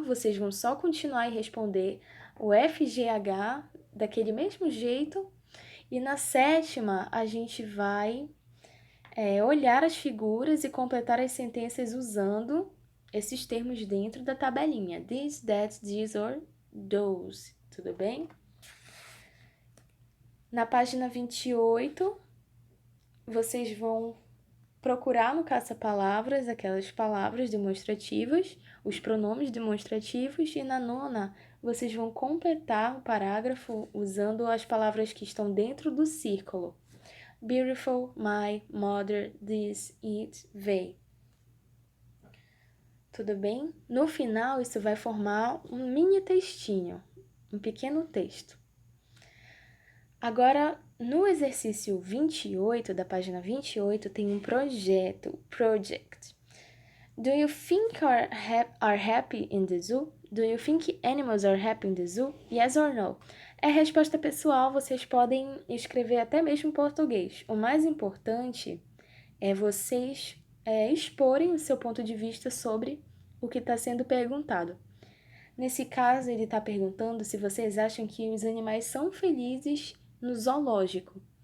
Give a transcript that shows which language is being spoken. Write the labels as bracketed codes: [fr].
[pt] Vocês vão só continuar e responder o FGH daquele mesmo jeito. E na sétima, a gente vai olhar as figuras e completar as sentenças usando esses termos dentro da tabelinha. [en] This, that, these or those. [pt] Tudo bem? Na página 28, vocês vão procurar no caça-palavras aquelas palavras demonstrativas, os pronomes demonstrativos, e na nona vocês vão completar o parágrafo usando as palavras que estão dentro do círculo. Beautiful, my, mother, this, it, they. tudo bem? No final, isso vai formar um mini textinho, um pequeno texto. Agora, no exercício 28, da página 28, tem um projeto, project. [en] Do you think are happy in the zoo? Do you think animals are happy in the zoo? Yes or no? [pt] É resposta pessoal, vocês podem escrever até mesmo em português. O mais importante é vocês exporem o seu ponto de vista sobre o que está sendo perguntado. Nesse caso, ele está perguntando se vocês acham que os animais são felizes no zoológico.